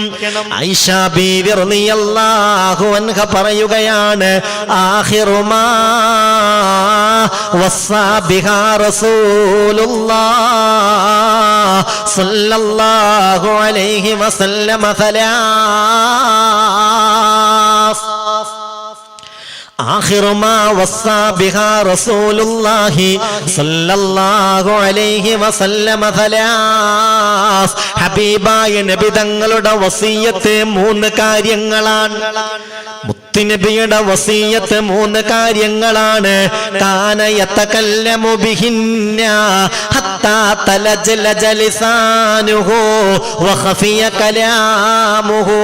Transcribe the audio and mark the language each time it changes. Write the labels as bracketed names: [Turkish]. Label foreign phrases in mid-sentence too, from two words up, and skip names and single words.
[Arabic] ആയിഷ ബീവി رضي الله عنها പറയുകയാണ്, آخر ما وصى بها رسول الله صلى الله عليه وسلم ثلاث. آخر ما وصى بها رسول الله صلى الله عليه وسلم ثلاث. [Malayalam] ഹബീബായ നബി തങ്ങളുടെ വസിയ്യത്ത് 3 കാര്യങ്ങളാണ്. മുത്തുനബിയുടെ വസിയ്യത്ത് 3 കാര്യങ്ങളാണ്. [Arabic] كان يتكلم بهن حتى تلجلج لسانه وخفي كلامه.